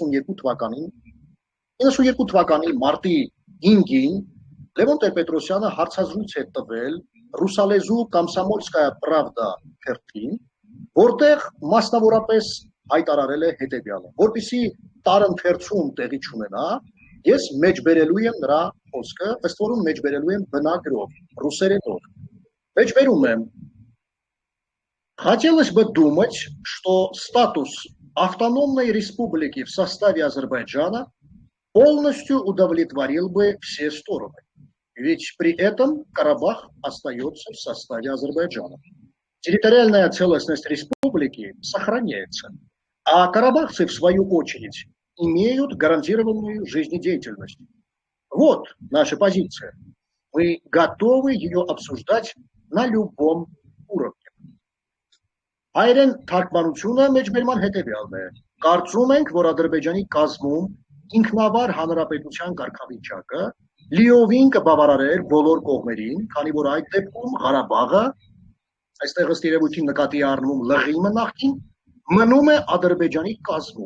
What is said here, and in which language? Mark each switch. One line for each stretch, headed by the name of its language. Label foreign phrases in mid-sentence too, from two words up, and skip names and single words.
Armenian: 92 թվականի մարտի 5-ին Լևոն Տեր-Պետրոսյանը հարցազրույց է տվել ռուսալեզու Կոմսոմոլսկայա պրավդա թերթին, որտեղ մասնավորապես հայտարարել է հետևյալը, որպեսզի տարընթերցում տեղի չունենա, ես մեջբերելու եմ նրա խոսքը, ըստ որում մեջբերելու եմ բնագրով, ռուսերենով։ Մեջբերում եմ.
Russian: Хотелось бы думать, что статус автономной республики в составе Азербайджана полностью удовлетворил бы все стороны. Ведь при этом Карабах остается в составе Азербайджана. Территориальная целостность республики сохраняется, а карабахцы, в свою очередь, имеют гарантированную жизнедеятельность. Вот наша позиция. Мы готовы ее обсуждать на любом уровне.
Armenian: Հայերեն թարգմանությունը մեջբերման հետևյալն է. Կարծում ենք, որ Ադրբեջանի կազմում ինքնավար հանրապետության կարգավիճակը լիովին կբավարարեր բոլոր կողմերին, քանի որ այդ դեպքում Ղարաբաղը, այստեղ ըստ երևույթին նկատի առնվում լղիմը նախքին, մնում է Ադրբեջանի կազմում։